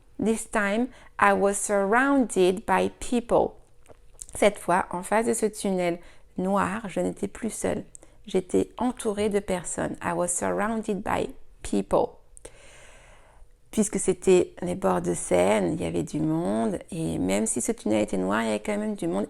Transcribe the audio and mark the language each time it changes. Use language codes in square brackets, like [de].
[en] This time, I was surrounded by people. [fr] Cette fois, en face de ce tunnel noir, je n'étais plus seule. J'étais entourée de personnes. [en] I was surrounded by people. [fr] Puisque c'était les bords de Seine, il y avait du monde. Et même si ce tunnel était noir, il y avait quand même du monde.